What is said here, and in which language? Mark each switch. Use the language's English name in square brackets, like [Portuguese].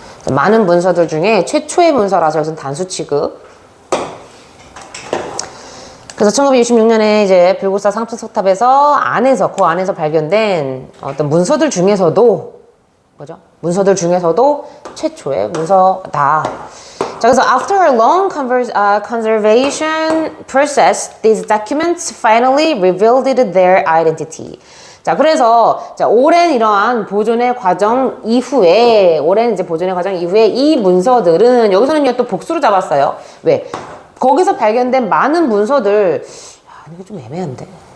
[Korean] 많은 문서들 중에 최초의 문서라서 여기서 단수 취급. 그래서 1966년에 이제 불국사 상층 석탑에서 그 안에서 발견된 어떤 문서들 중에서도, 뭐죠? 문서들 중에서도 최초의 문서다. 자, 그래서 [English] after a long conservation process, these documents finally revealed their identity. [Korean] 자, 그래서 오랜 이러한 보존의 과정 이후에, 이 문서들은 여기서는요 또 복수로 잡았어요. 왜? 거기서 발견된 많은 문서들, 이거 좀 애매한데.